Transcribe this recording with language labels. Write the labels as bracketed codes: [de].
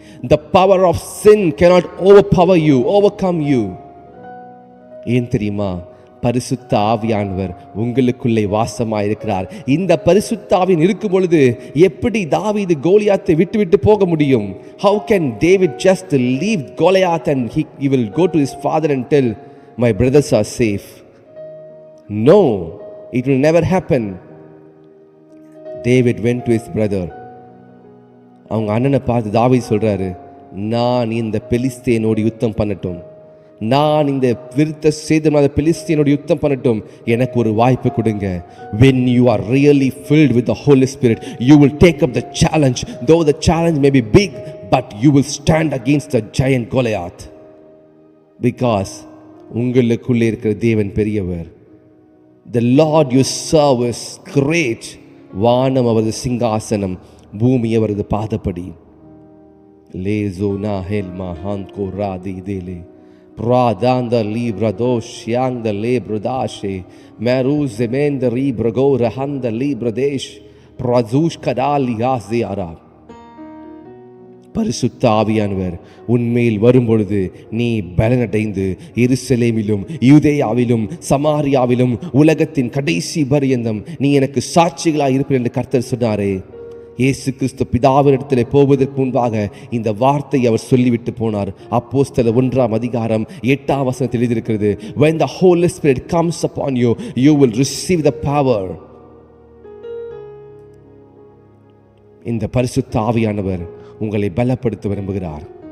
[en] The power of sin cannot overcome you. [ta] ஏன் தெரியுமா? பரிசுத்த ஆவியானவர் உங்களுக்குள்ளே வாசமாயிருக்கிறார். இந்த பரிசுத்த ஆவியின் இருக்கும் பொழுது எப்படி தாவீது கோலியாத்தை விட்டு போக முடியும்? [en] How can David just leave Goliath and he will go to his father and tell, my brothers are safe? No, it will never happen. David went to his brother. [ta] அவங்க அண்ணனை பார்த்து தாவீது சொல்றாரு, நான் இந்த பெலிஸ்தியனோடு யுத்தம் பண்ணட்டும், நான் இந்த விருத்த சேதனமில்லாத பெலிஸ்தியனோடு யுத்தம் பண்ணட்டும், எனக்கு ஒரு வாய்ப்பு கொடுங்க. [en] When you are really filled with the Holy Spirit, you will take up the challenge. Though the challenge may be big, but you will stand against the giant Goliath. [ta] Because உங்களுக்குள்ளே இருக்கிற தேவன் பெரியவர். [en] The Lord you serve is great. [ta] வானம் அவரது சிங்காசனம், பூமி அவரது பாதப்படி. Lezo na helma hanko radi dele Pradanda libra doshyanda libra dashe Meruz emenda libra go rahanda libra desh Prazush kadali yaziara. பரிசுத்த ஆவியானவர் உன்மேல் வரும்பொழுது நீ பலனடைந்து எருசலேமிலும் யூதேயாவிலும் சமாரியாவிலும் உலகத்தின் கடைசி பரியந்தம் நீ எனக்கு சாட்சிகளாய் இருப்பீர் என்று கர்த்தர் சொன்னாரே. இயேசு கிறிஸ்து பிதாவினிடத்திலே போவதற்கு முன்பாக இந்த வார்த்தை அவர் சொல்லிவிட்டு போனார். அப்போஸ்தலர் 1:8 எழுதியிருக்கிறது, [en] when the Holy Spirit comes upon you, you will receive the power. [ta] இந்த பரிசுத்த ஆவியானவர் உங்களை பலப்படுத்த விரும்புகிறார்.